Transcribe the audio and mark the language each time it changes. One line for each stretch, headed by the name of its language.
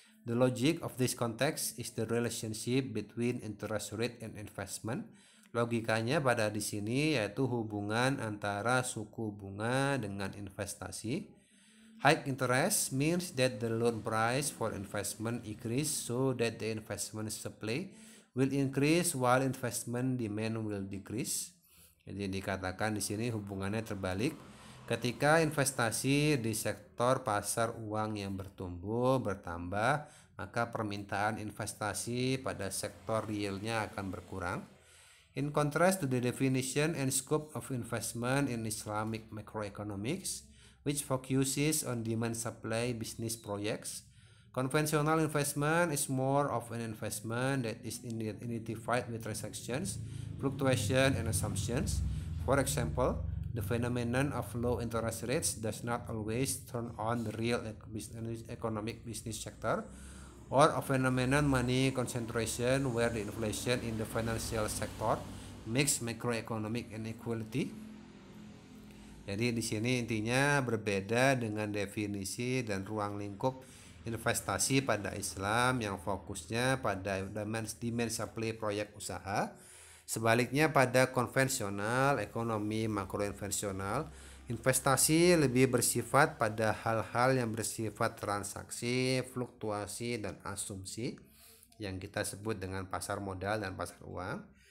English: The logic of this context is the relationship between interest rate and investment.
Indonesian: Logikanya pada di sini yaitu hubungan antara suku bunga dengan investasi.
English: High interest means that the loan price for investment increase so that the investment supply will increase while investment demand will decrease.
Indonesian: Jadi dikatakan di sini hubungannya terbalik. Ketika investasi di sektor pasar uang yang bertambah, maka permintaan investasi pada sektor realnya akan berkurang.
English: In contrast to the definition and scope of investment in Islamic macroeconomics, which focuses on demand-supply business projects, conventional investment is more of an investment that is identified with transactions, fluctuation, and assumptions. For example, the phenomenon of low interest rates does not always turn on the real economic business sector, or a phenomenon money concentration where the inflation in the financial sector makes macroeconomic inequality.
Indonesian: Jadi di sini intinya berbeda dengan definisi dan ruang lingkup investasi pada Islam yang fokusnya pada demand supply proyek usaha. Sebaliknya pada konvensional ekonomi makroinvensional, investasi lebih bersifat pada hal-hal yang bersifat transaksi, fluktuasi, dan asumsi yang kita sebut dengan pasar modal dan pasar uang.